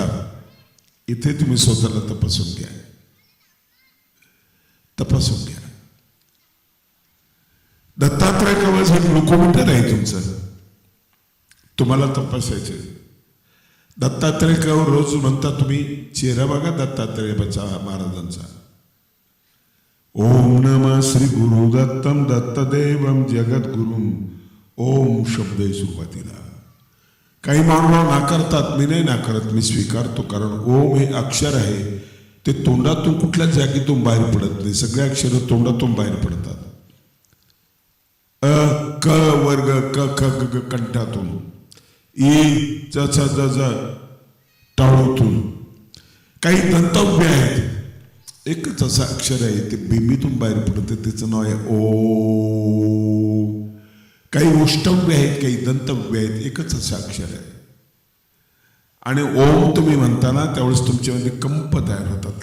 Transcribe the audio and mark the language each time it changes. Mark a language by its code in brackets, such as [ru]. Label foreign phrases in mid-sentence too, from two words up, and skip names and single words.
[mr] इथे तुम्ही स्वतःला तपासून घ्या, तपासून घ्या. दत्तात्रय कवच हे ग्लुकोमीटर आहे तुमचं, तुम्हाला तपासायचं. दत्तात्रय कवच रोज म्हणता तुम्ही, चेहरा बघा दत्तात्रय महाराजांचा. [sa] ओम नमः श्री गुरु दत्तम दत्तदेवम जगद्गुरुम. [mr] ओम शब्द आहे सुरुवातीला. काही मानव नाकारतात, मी नाही नाकारत, मी स्वीकारतो. कारण ओम हे अक्षर आहे, ते तोंडातून कुठल्याच जागेतून बाहेर पडत नाही. सगळे अक्षर तोंडातून बाहेर पडतात. अ क वर्ग क ख ग कंठातून, ई च च ज ज टाळूतून. काही दंतव्य आहेत, एकच असं अक्षर आहे ते बिंबीतून बाहेर पडतं, त्याचं नाव आहे ओ. काही ओष्टव्य आहेत, काही दंतव्य आहेत, एकच असं अक्षर आहे. आणि ओम तुम्ही म्हणताना त्यावेळेस तुमच्यामध्ये कंप तयार होतात.